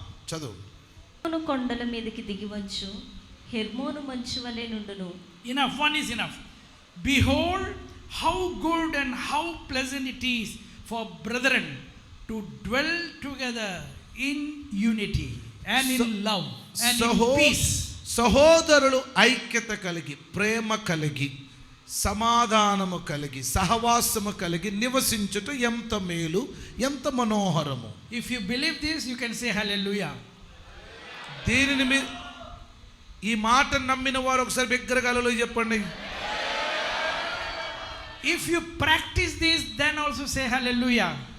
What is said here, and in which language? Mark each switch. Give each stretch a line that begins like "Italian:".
Telugu: చదువు. కొండల మీదకి దిగివచ్చు, హెర్మోను మంచు వలె నుండును.
English: Enough, one is enough. Behold how good and how pleasant it is for brethren to dwell together in unity and in love and in peace.
Telugu: సహోదరులు ఐక్యత కలిగి, ప్రేమ కలిగి, సమాధానము కలిగి, సహవాసము కలిగి నివసించుట ఎంత మేలు, ఎంత మనోహరము.
English: If you believe this, you can say hallelujah.
Telugu: దీనిని ఈ మాట నమ్మిన వారు ఒకసారి బిగ్గరగా హల్లెలూయా చెప్పండి.
English: If you practice this, then also say hallelujah.